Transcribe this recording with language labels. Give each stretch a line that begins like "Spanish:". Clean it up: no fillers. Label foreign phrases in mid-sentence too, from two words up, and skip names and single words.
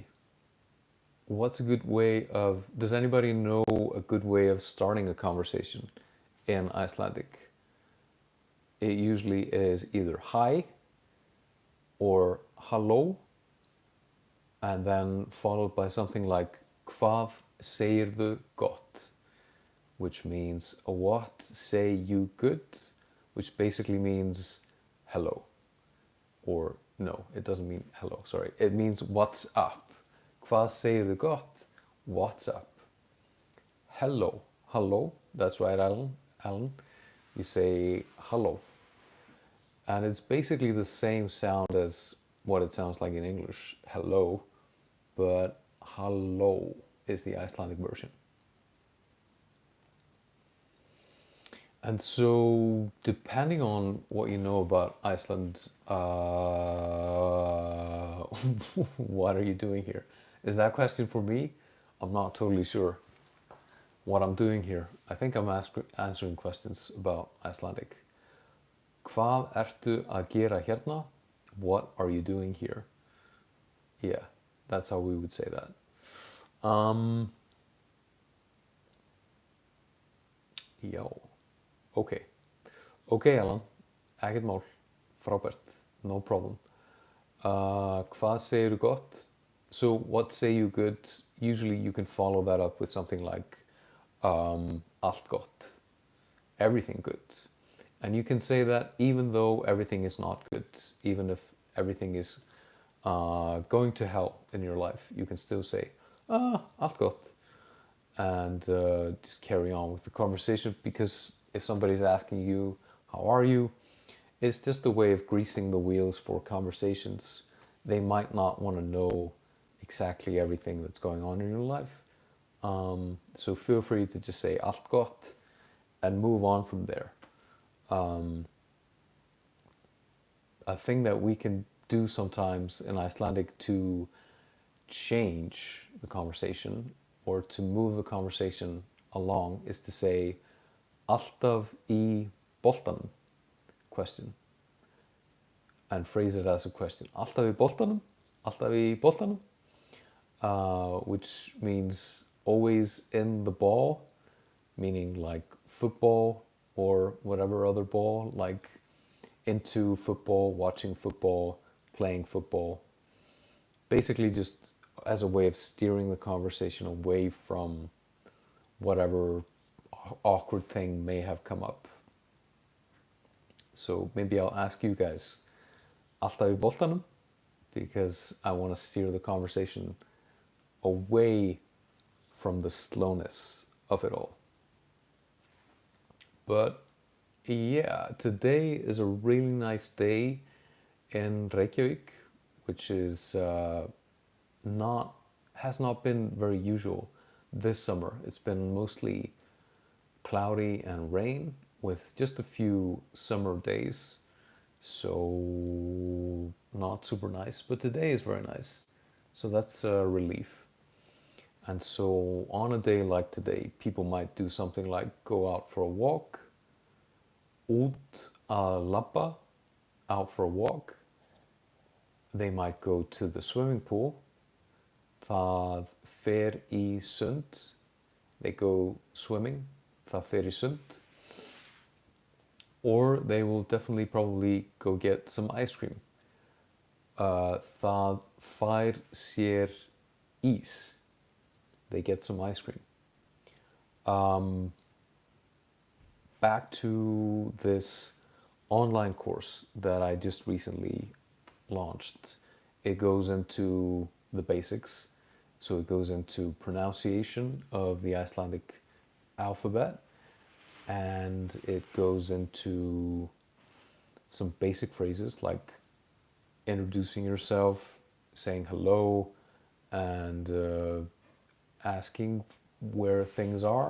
English: What's a good way of, does anybody know a good way of starting a conversation in Icelandic? It usually is either hi or halló, and then followed by something like
Icelandic: hvað segirðu gott,
English: which means what say you good, which basically means hello. Or no, it doesn't mean hello, sorry. It means what's up.
Icelandic: Hvað segirðu gott?
English: What's up? Hello. Hello. That's right, Alan. Alan. You say hello. And it's basically the same sound as what it sounds like in English, hello, but hello is the Icelandic version. And so, depending on what you know about Iceland, what are you doing here? Is that question for me? I'm not totally sure what I'm doing here. I think I'm answering questions about Icelandic.
Icelandic: Hvað ertu að gera hérna?
English: What are you doing here? Yeah, that's how we would say that. Yo. Okay. Okay, Alan.
Icelandic: Ekkert mál. Frábært.
English: No problem.
Icelandic: Hvað segirðu gott?
English: So, what say you good? Usually you can follow that up with something like
Icelandic: allt gott.
English: Everything good. And you can say that even though everything is not good, even if everything is going to hell in your life, you can still say,
Icelandic: allt gott.
English: And just carry on with the conversation, because if somebody's asking you, how are you? It's just a way of greasing the wheels for conversations. They might not want to know exactly everything that's going on in your life. So feel free to just say
Icelandic: allt gott
English: and move on from there. A thing that we can do sometimes in Icelandic to change the conversation or to move the conversation along is to say
Icelandic: alltaf í boltanum,
English: question, and phrase it as a question.
Icelandic: Alltaf í boltanum? Alltaf í boltanum?
English: Which means always in the ball, meaning like football or whatever other ball, like into football, watching football, playing football. Basically just as a way of steering the conversation away from whatever awkward thing may have come up. So maybe I'll ask you guys,
Icelandic: alltaf í boltanum?
English: Because I want to steer the conversation away from the slowness of it all. But yeah, today is a really nice day in Reykjavik, which is has not been very usual this summer. It's been mostly cloudy and rain with just a few summer days, so not super nice, but today is very nice, so that's a relief. And so on a day like today, people might do something like go out for a walk,
Icelandic: út að labba,
English: out for a walk. They might go to the swimming pool,
Icelandic: það fer í sund.
English: They go swimming,
Icelandic: það fer í sund.
English: Or they will definitely probably go get some ice cream.
Icelandic: Það fær sér ís.
English: they get some ice cream. Um, Back to this online course that I just recently launched. It goes into the basics. So it goes into pronunciation of the Icelandic alphabet, and it goes into some basic phrases like introducing yourself, saying hello, and asking where things are.